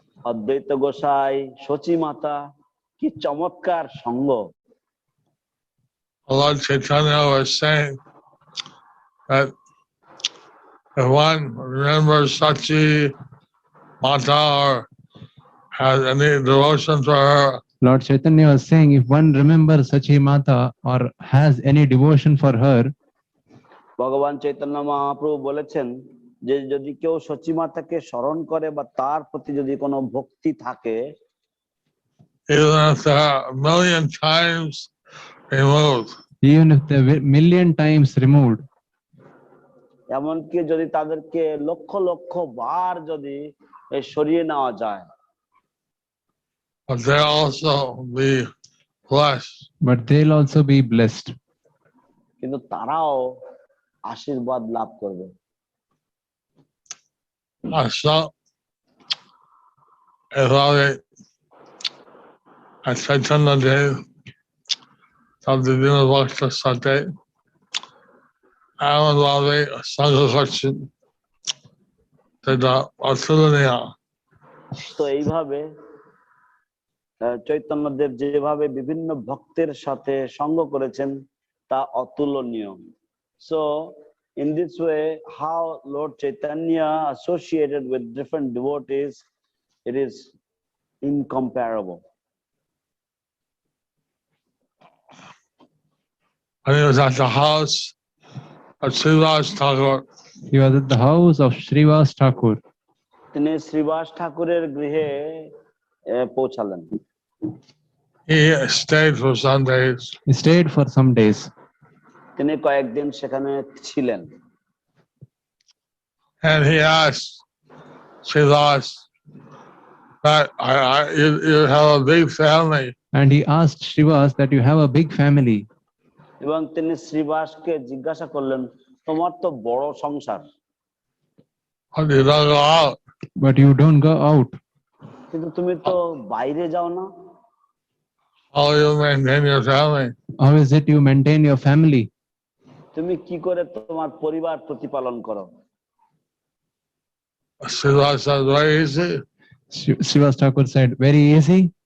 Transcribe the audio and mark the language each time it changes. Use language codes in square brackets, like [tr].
[bn] অদ্বৈত গোসাই সচী মাতা কি চমৎকার সঙ্গ। [en] Lord Chaitanya was saying that if one remembers Sachi Mata or has any devotion for her, Lord Chaitanya was saying, if one remembers Sachi Mata or has any devotion for her, [bn] ভগবান চৈতন্য মহাপ্রভু বলেছেন যে যদি কেউ সচিমাতাকে স্মরণ করে বা তার প্রতি যদি কোনো ভক্তি থাকে, [en] even if they're a million times removed, even if they're million times removed, [bn] এমনকি যদি তাদেরকে লক্ষ লক্ষ বার যদি সরিয়ে নেওয়া যায়, [en] but they'll also be blessed. but they'll also be blessed. [bn] কিন্তু তারাও আশীর্বাদ লাভ করবে। So, if I Chaitanya Dev, Sabdivina Bhakta Sate, Amadvavi Sangha সেটা অতুলনীয়। তো এইভাবে চৈতন্যদেব যেভাবে বিভিন্ন ভক্তের সাথে সঙ্গ করেছেন তা অতুলনীয়। [en] So in this way, how Lord Chaitanya associated with different devotees, it is incomparable. And he was at the house of Srivas Thakur. He was at the house of Srivas Thakur. [bn] তিনি শ্রীবাস ঠাকুরের গৃহে পৌঁছালেন। [en] He stayed for some days. He stayed for some days. [bn] তিনি কয়েকদিন সেখানে ছিলেন। [en] And he asked Srivas that you have a big family. And he asked Srivas that you have a big family. [bn] এবং তিনি শ্রীবাসকে জিজ্ঞাসা করলেন, তোমার তো বড় সংসার, [en] But you don't go out. But you don't go out. [bn] কিন্তু তুমি তো বাইরে যাও না, [en] How you maintain your family? How is it you maintain your family? [bn] তুমি কি করে তোমার পরিবার প্রতিপালন করো? [en] Srivas said, very easy. Srivas Thakur said, very easy.